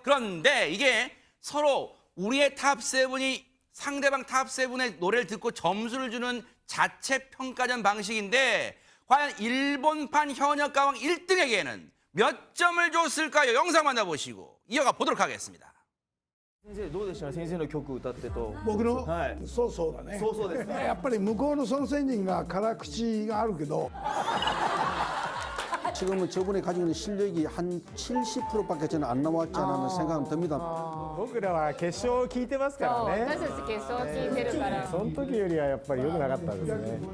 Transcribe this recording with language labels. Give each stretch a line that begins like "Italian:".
Korean: 그런데 이게 서로 우리의 탑7이 상대방 탑7의 노래를 듣고 점수를 주는 자체 평가전 방식인데 과연 일본판 현역 가왕 1등에게는 몇 점을 줬을까요? 영상 만나보시고 이어가 보도록 하겠습니다.
Japanese: 先生どうでした先生の曲歌ってと僕の、はいそうそうだね。そうそうですねやっぱり向こうの孫仙人が辛口があるけど
Korean: 지금은 저분이 가지고 있는 실력이 한 70%밖에 저는 안 나왔지 않았나 생각은 듭니다.
Japanese: 僕らは決勝を聞いてますからね私たち決勝聞いてるからその時よりはやっぱり良くなかったですね